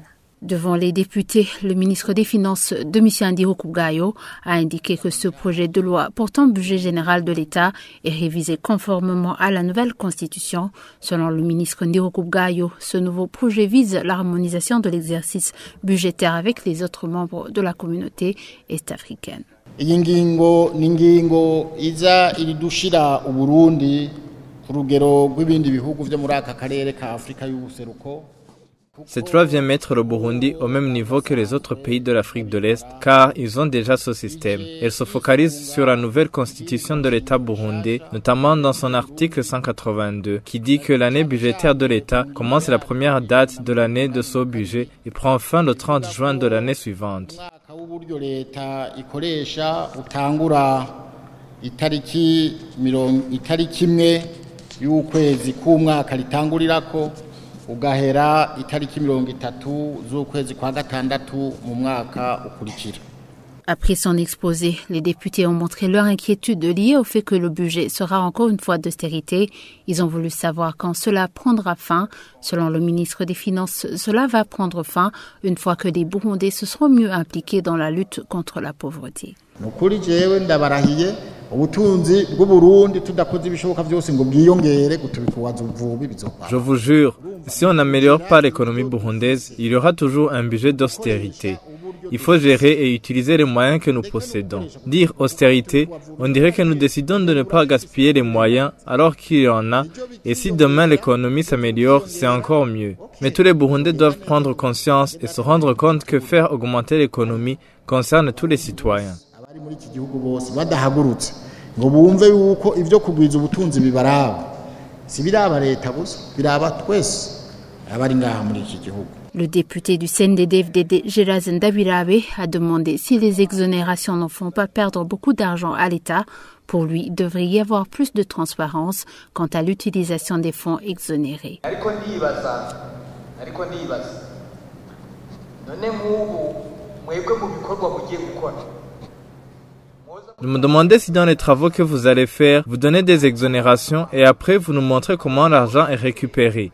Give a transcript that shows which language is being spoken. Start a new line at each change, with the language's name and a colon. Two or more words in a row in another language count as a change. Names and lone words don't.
French: Devant les députés, le ministre des Finances, Domitien Ndihokubwayo, a indiqué que ce projet de loi portant budget général de l'État est révisé conformément à la nouvelle constitution. Selon le ministre Ndihokubwayo, ce nouveau projet vise l'harmonisation de l'exercice budgétaire avec les autres membres de la communauté est-africaine.
Rundi: Iyi ngingo ni ngingo iza iridushira uburundi ku rugero rw'ibindi bihugu vyo muri aka karere ka Afrika y'ubuseruko.
French: Cette loi vient mettre le Burundi au même niveau que les autres pays de l'Afrique de l'Est, car ils ont déjà ce système. Elle se focalise sur la nouvelle constitution de l'État burundais, notamment dans son article 182, qui dit que l'année budgétaire de l'État commence la première date de l'année de ce budget et prend fin le 30 juin de l'année suivante.
Rundi: Ugahera itariki 30 z'ukwezi kwa gatandatu mu mwaka ukurikira.
French: Après son exposé, les députés ont montré leur inquiétude liée au fait que le budget sera encore une fois d'austérité. Ils ont voulu savoir quand cela prendra fin. Selon le ministre des Finances, cela va prendre fin une fois que les Burundais se seront mieux impliqués dans la lutte contre la pauvreté.
Rundi: Nukuri jewe ndabarahiye ubutunzi bw'Uburundi tudakoze ibishoboka byose ngo bwiyongere gutubikuwaza ubuvubi bizokwa.
French: Je vous jure, si on n'améliore pas l'économie burundaise, il y aura toujours un budget d'austérité. Il faut gérer et utiliser les moyens que nous possédons. Dire austérité, on dirait que nous décidons de ne pas gaspiller les moyens alors qu'il y en a, et si demain l'économie s'améliore, c'est encore mieux. Mais tous les Burundais doivent prendre conscience et se rendre compte que faire augmenter l'économie concerne tous les citoyens.
Rundi: Muri iki gihugu bose badahagurutse ngo bumve yuko ivyo kugwiza ubutunzi bibaraba si biraba leta gusa biraba twese abari ngaha muri iki gihugu.
French: Le député du CNDD-FDD, Geraz Ndabirabe, a demandé si les exonérations n'en font pas perdre beaucoup d'argent à l'État. Pour lui, il devrait y avoir plus de transparence quant à l'utilisation des fonds exonérés. Je me demandais si dans les travaux que vous allez faire, vous donnez des exonérations et après vous nous montrez comment l'argent est récupéré.